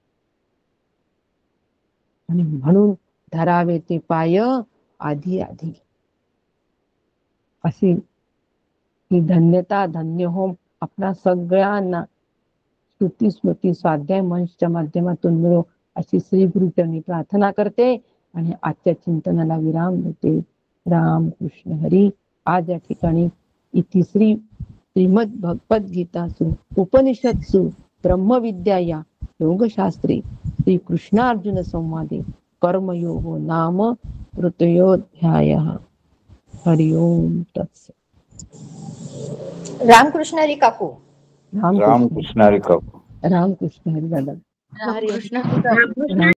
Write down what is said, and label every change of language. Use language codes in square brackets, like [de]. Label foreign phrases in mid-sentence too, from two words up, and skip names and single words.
[mr] आणि म्हणून धरावे ते पाय आधी आधी. अशी ही धन्यता धन्य होम आपणा सगळ्यांना श्रुती स्मृती स्वाध्याय मंचच्या माध्यमातून मिळो अशी श्री गुरुचरणी प्रार्थना करते आणि आजच्या चिंतनाला विराम देते. राम कृष्ण हरी. [sa] आज या ठिकाणी इतिश्री श्रीमद भगवद्गीतासु उपनिषत्सु ब्रह्मविद्या या योगशास्त्री श्री कृष्णार्जुन संवादे कर्मयोगो नाम तृतीयोऽध्यायः. हरि ओम तत्सत्. [mr] रामकृष्ण हरी काकू. रामकृष्ण हरी काकू. रामकृष्ण हरी दादा. रामकृष्ण हरी.